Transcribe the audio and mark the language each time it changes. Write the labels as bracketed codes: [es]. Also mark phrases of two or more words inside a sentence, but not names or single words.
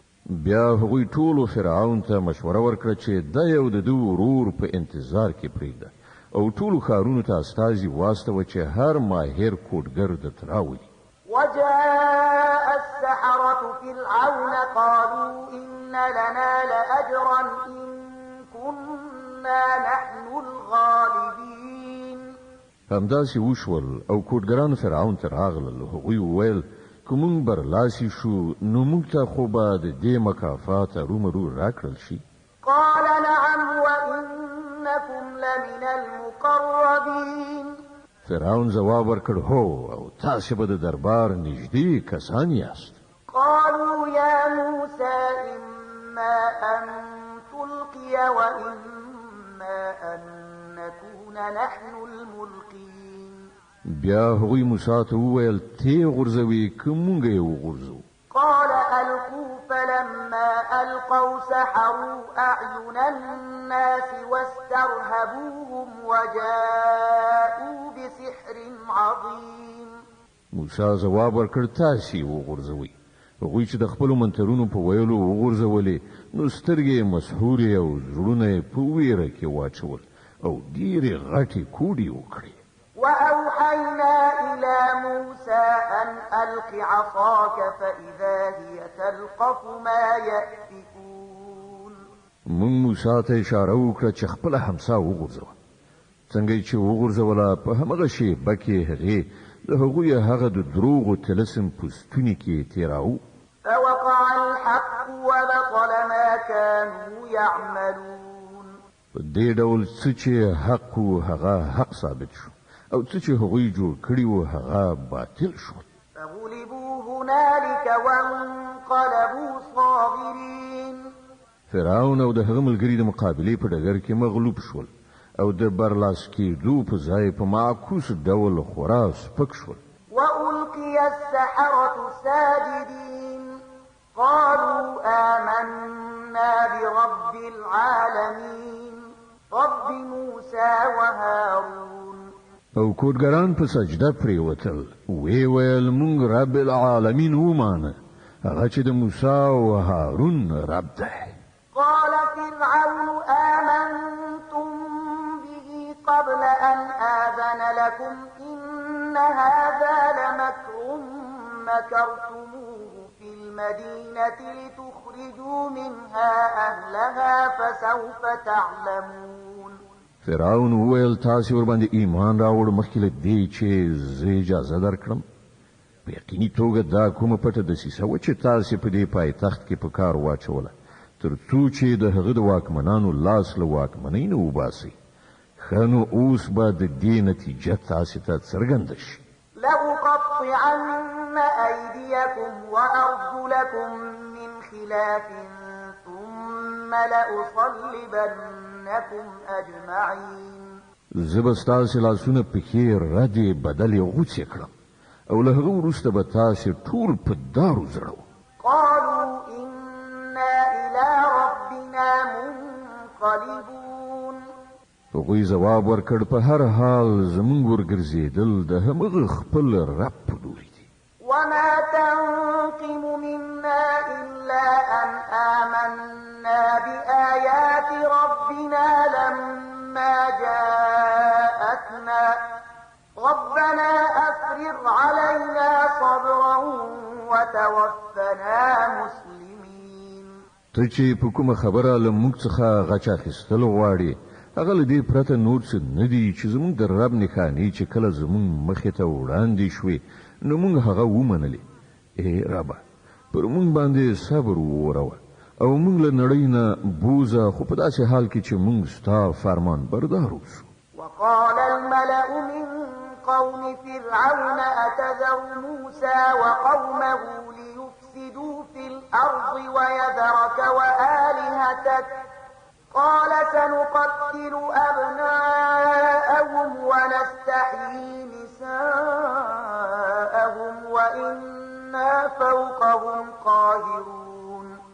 [ps] بیا هغوی ټولو فرعون ته مشوره ورکړه چې دا یو د ده ورور په انتظار کې پرېږده او ټولو ښارونو ته استازي واستوه چې هر ماهر کوډګر درته راولي. [ar] وجاء السحرة فرعون قالوا إن لنا لأجرا إن كنا نحن الغالبين. [ps] همداسې وشول او کوډګران فرعون ته راغلل. هغوی وویل، «که موږ برلاسي شو، نو موږ ته خو به د دې مکافات ارومرو راکړل شي.» [ar] قال نعم وإنكم لمن المقربين. [ps] فرعون ځواب ورکړ، «هو، او تاسې به د دربار نږدې کسان یاست.» [ar] قالوا يا موسى إما أن تلقي وإما أن نكون نحن الملقين. [ps] بیا هغوی موسی ته وویل، «ته یې غورځوې که موږ یې وغورځو؟» [ar] قال ألقوا فلما ألقوا سحروا أعين الناس واسترهبوهم وجاءوا بسحر عظيم. [ps] موسی ځواب ورکړ، «تاسې یې وغورځوئ.» هغوی چې د خپلو منترونو په ویلو وغورځولې، نو سترګې یې مسحورې او زړونه یې په ویره کې واچول او ډېرې غټې کوډې وکړې. [ar] وأوحينا إلى موسى أن ألق عصاك فإذا هي تلقف ما يأفكون. [ps] موږ موسی ته اشاره وکړه چې خپله همسا وغورځوه. څنګه یې چې وغورځوله، په همغه شیبه کې هغې د هغوی هغه د دروغو طلسم په ستوني کې تېراوه. [ar] فوقع الحق وبطل ما كانوا يعملون. [ps] په دې ډول څه چې حق و، هغه حق ثابت شو، او څه چې هغوی جوړ کړي و، هغه باطل شو. [ar] فغلبوا هنالك وانقلبوا صاغرين. [ps] فرعون او د هغه ملګري د مقابلې په ډګر کې مغلوب شول او د برلاس کېدو په ځای په معکوس ډول خورا سپک شول. [ar] وألقي السحرة ساجدين قالوا آمنا برب العالمين رب موسى وهارون. [ps] او کوډګران په سجده پریوتل، وی ویل، «موږ [ar] رب العالمین [ps] ومانه، هغه چې د موسی او هارون رب دی.» [ar] قال فرعون آمنتم به قبل أن آذن لكم إن هذا لمكر مكرتموه في المدينة لتخرجوا منها أهلها فسوف تعلمون. [ps] فرعون وویل، «تاسې ورباندې ایمان راوړ مخکې له دې چې زه اجازه درکړم؟ په یقیني توګه دا کومه پټه دسیسه وه چې تاسې په دې پایتخت کې په کار واچوله، تر څو چې د هغه د واکمنانو لاس له واکمنۍ نه وباسئ. ښه، نو اوس به د دې نتیجه تاسې ته څرګنده شي.» [ar] لأقطعن أيديكم وأرجلكم من خلاف ثم لأصلبنكم أجمعين. [ps] زه به ستاسې لاسونه، پښې، ردې، بدلې غوڅې کړم او له هغه وروسته به تاسې ټول په دارو زړوم. [ar] قالوا إنا إلى ربنا منقلبون. [ps] هغوی ځواب ورکړ، «په هر حال زموږ ورګرځېدل د همغه خپل رب په لوري دي.» [ar] وما تنقم منا إلا أن آمنا بآيات ربنا لما جاءتنا ربنا أفرغ علينا صبرا وتوفنا مسلمين. [ps] ته چې په کومه خبره له موږ څخه غچ اخیستل غواړې، هغه له دې پرته نور څه نه دي چې زموږ د رب نښانې چې کله زموږ مخې ته وړاندې شوې، نو موږ هغه ومنلې. ای ربه، پر موږ باندې صبر ووروه او موږ له نړۍ نه بوزه، خو په داسې حال کې چې موږ ستا فرمان بردار اوسو. [ar] وقال الملأ من قوم فرعون أتذر موسى وقومه ليفسدوا في الأرض ويذرك وآلهتك قال سنقتل أبناءهم ونستحيي نساءهم وإنا فوقهم قاهرون.